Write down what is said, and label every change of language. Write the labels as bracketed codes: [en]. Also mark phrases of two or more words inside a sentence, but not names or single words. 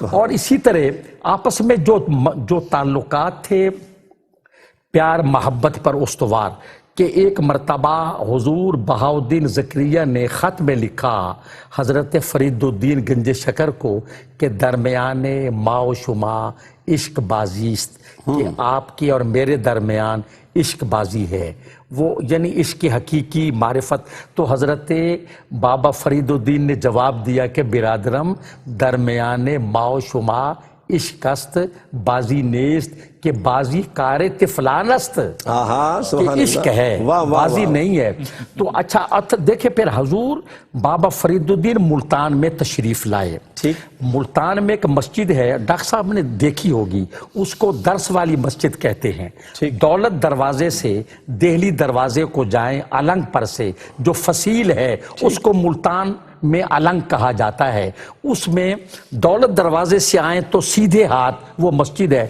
[ur] اور اسی طرح آپس میں جو تعلقات تھے پیار محبت پر استوار، کہ ایک مرتبہ حضور بہاء الدین زکریا نے خط میں لکھا حضرت فرید الدین گنج شکر کو کہ [fa] درمیان ما و شما عشق بازی است، [ur] کہ آپ کی اور میرے درمیان عشق بازی ہے، وہ یعنی عشق حقیقی معرفت۔ تو حضرت بابا فرید الدین نے جواب دیا کہ [fa] برادرم درمیان ما و شما عشق است بازی نیست، [ur] کہ [fa] بازی کار طفلان است، [ur] کہ عشق ہے بازی نہیں ہے۔ تو اچھا دیکھیں پھر حضور بابا فرید الدین ملتان میں تشریف لائے۔ ملتان میں ایک مسجد ہے، ڈاکٹر صاحب نے دیکھی ہوگی، اس کو درس والی مسجد کہتے ہیں۔ دولت دروازے سے دہلی دروازے کو جائیں النگ پر سے جو فصیل ہے اس کو ملتان میں النگ کہا جاتا ہے، اس میں دولت دروازے سے آئیں تو سیدھے ہاتھ وہ مسجد ہے۔